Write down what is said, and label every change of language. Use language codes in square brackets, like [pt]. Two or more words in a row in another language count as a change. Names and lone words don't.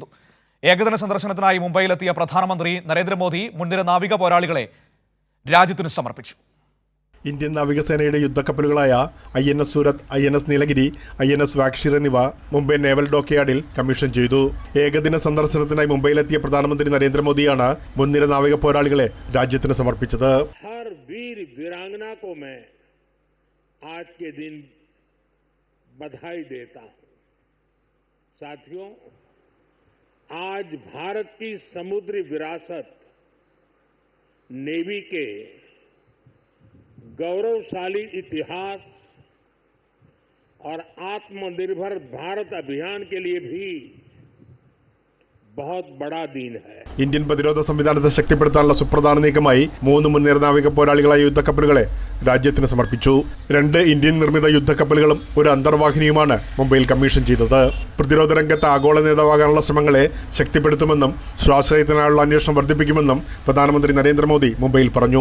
[ml] ഏകദിന സന്ദർശനത്തിനായി മുംബൈയിലെത്തിയ പ്രധാനമന്ത്രി നരേന്ദ്രമോദി മുൻനിര നാവിക പോരാളികളെ രാജ്യത്തിന് സമർപ്പിച്ചു. ഇന്ത്യൻ നാവികസേനയുടെ യുദ്ധക്കപ്പലുകളായ INS സൂരത്, INS നീലഗിരി, INS വാഗ്ഷിർ എന്നിവ മുംബൈ നേവൽ ഡോക്ക് യാർഡിൽ കമ്മീഷൻ ചെയ്തു. ഏകദിന സന്ദർശനത്തിനായി മുംബൈയിലെത്തിയ പ്രധാനമന്ത്രി നരേന്ദ്രമോദിയാണ് മുൻനിര നാവിക പോരാളികളെ രാജ്യത്തിന് സമർപ്പിച്ചത്. [hi] आज के दिन बधाई देता हूं। साथियों, आज भारत की समुद्री विरासत नेवी के गौरवशाली इतिहास और आत्मनिर्भर भारत अभियान के लिए भी बहुत बड़ा दिन है. [ml] ഇന്ത്യൻ പ്രതിരോധ സംവിധാനത്തെ ശക്തിപ്പെടുത്താനുള്ള സുപ്രധാന നീക്കമായി 3 മുൻനിര നാവിക പോരാളികളായ യുദ്ധക്കപ്പലുകളെ രാജ്യത്തിന് സമർപ്പിച്ചു. 2 ഇന്ത്യൻ നിർമ്മിത യുദ്ധക്കപ്പലുകളും ഒരു അന്തർവാഹിനിയുമാണ് മുംബൈയിൽ കമ്മീഷൻ ചെയ്തത്. പ്രതിരോധ രംഗത്ത് ആഗോള നേതാവാകാനുള്ള ശ്രമങ്ങളെ ശക്തിപ്പെടുത്തുമെന്നും സ്വാശ്രയത്തിനായുള്ള അന്വേഷണം വർദ്ധിപ്പിക്കുമെന്നും പ്രധാനമന്ത്രി നരേന്ദ്രമോദി മുംബൈയിൽ പറഞ്ഞു.